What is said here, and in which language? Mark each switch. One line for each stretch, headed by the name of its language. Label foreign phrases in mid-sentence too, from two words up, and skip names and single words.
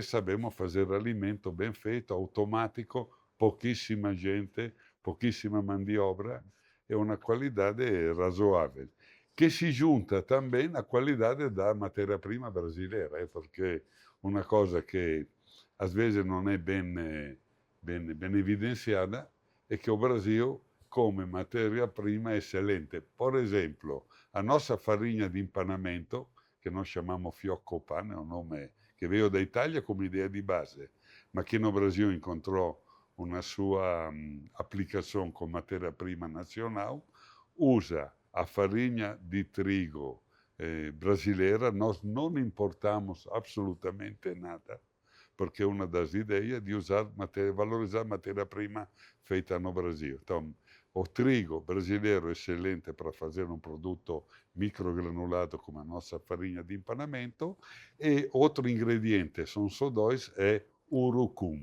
Portuguese: sabemos fazer alimento bem feito, automático, pouquíssima gente, pouquíssima mão de obra e uma qualidade razoável, que se junta também à qualidade da matéria-prima brasileira, porque uma coisa que às vezes não é bem evidenciada é que o Brasil come matéria-prima excelente. Por exemplo, a nossa farinha de empanamento,
Italian: che noi chiamiamo fiocco pane, è un nome che
Portuguese: veio da
Italian: Italia come idea di base, ma che
Portuguese: no Brasil
Italian: incontrò una sua applicazione con materia prima nazionale,
Portuguese: usa a farinha de trigo brasileira. Nós não importamos absolutamente nada, porque é uma das ideias de valorizar matéria-prima feita no Brasil. Então, o trigo brasileiro é excelente para fazer um produto microgranulado como a nossa farinha de empanamento, e outro ingrediente, são só dois, é urucum.